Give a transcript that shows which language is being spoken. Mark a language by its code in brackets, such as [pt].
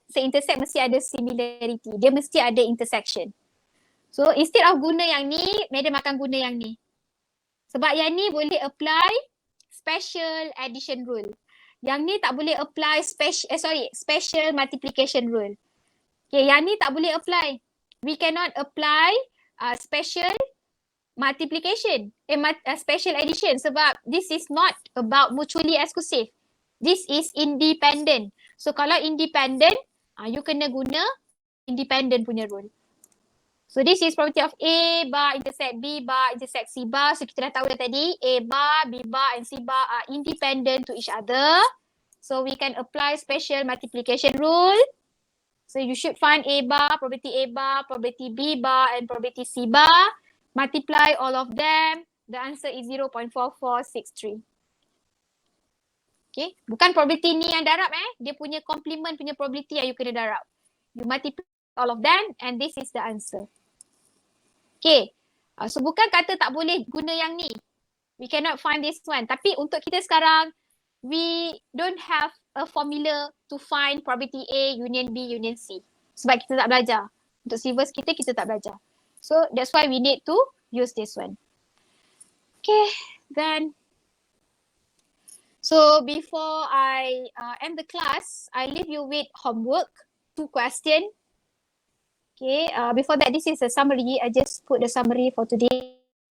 [ms] Se-intersect mesti ada similarity. Dia mesti ada intersection. [en] So instead of [ms] guna yang ni, Madam akan guna yang ni. Sebab yang ni boleh apply special addition rule. Yang ni tak boleh apply special multiplication rule. Okay, yang ni tak boleh apply. [en] We cannot apply special multiplication, special addition sebab this is not about mutually exclusive. This is independent. So [ms] kalau independent, [en] you [ms] kena guna independent punya [en] rule. So this is property of A bar intersect B bar intersect C bar. So [ms] kita dah tahu dah tadi [en] A bar, B bar and C bar are independent to each other. So we can apply special multiplication rule. So you should find A bar, probability B bar and probability C bar. Multiply all of them. The answer is 0.4463. Okay. [ms] Bukan probability ni yang darab Dia punya complement punya probability yang you kena darab. [en] You multiply all of them and this is the answer. Okay. [ms] So bukan kata tak boleh guna yang ni. [en] We cannot find this one. [ms] Tapi untuk kita sekarang, [en] we don't have a formula to find probability A, union B, union C. [ms] Sebab kita tak belajar. Untuk silvers kita tak belajar. [en] So that's why we need to use this one. Okay, then. So before I end the class, I leave you with homework, 2 questions. Okay, before that, this is a summary. I just put the summary for today.